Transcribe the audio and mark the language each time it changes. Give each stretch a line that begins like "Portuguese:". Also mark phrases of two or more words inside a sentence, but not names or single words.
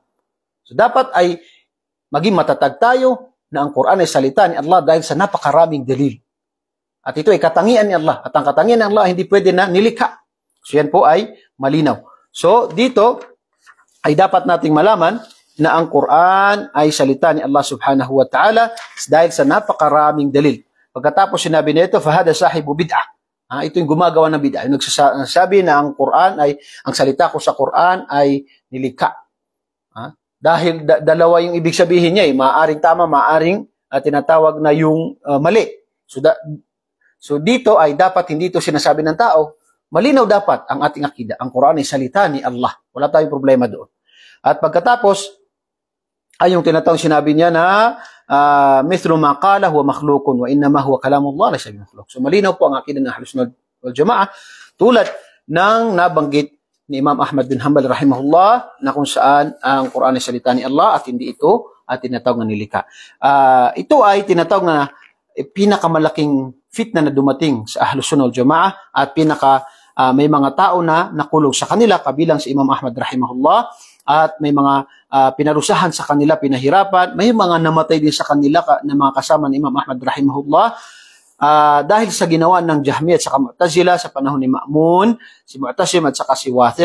Filipino: So dapat ay maging matatag tayo na ang Quran ay salita ni Allah dahil sa napakaraming dalil. At ito ay katangian ni Allah. At ang katangian ni Allah hindi pwede na nilikha. So yan po ay malinaw. So dito ay dapat nating malaman na ang Quran ay salita ni Allah
Arabic: سبحانه وتعالى
Filipino: dahil sa napakaraming dalil. Pagkatapos sinabi nito,
Arabic: فهذا صاحب بدعة.
Filipino: Ito yung gumagawa ng bid'ah. Yung nagsasabi na ang Quran ay, ang salita ko sa Quran ay nilikha. Dahil dalawa yung ibig sabihin niya, maaaring tama, maaaring tinatawag na yung mali. So dito ay dapat hindi ito sinasabi ng tao. Malinaw dapat ang ating akida. Ang Quran ay salita ni Allah. Wala tayong problema doon. At pagkatapos, ay yung tinatawag sinabi niya na
Arabic: مثل ما قال هو مخلوق وإنما هو كلام الله ليس بمخلوق.
Filipino: So malinaw po ang akida ng
Arabic: أهل السنة والجماعة
Filipino: tulad ng nabanggit ni Imam Ahmad bin Hanbal rahimahullah na kung saan ang Quran ay salita ni Allah at hindi ito at tinatawag na nilikha. Ito ay tinatawag na pinakamalaking fitna na dumating sa
Arabic: أهل السنة والجماعة
Filipino: at may mga tao na nakulong sa kanila kabilang si Imam Ahmad rahimahullah at may mga pinarusahan sa kanila, pinahirapan, may mga namatay din sa kanila na mga kasama ni Imam Ahmad rahimahullah dahil sa ginawa ng Jahmiyya at saka Mu'tazila sa panahon ni Ma'mun, si Mu'tasim at saka si Wathiq.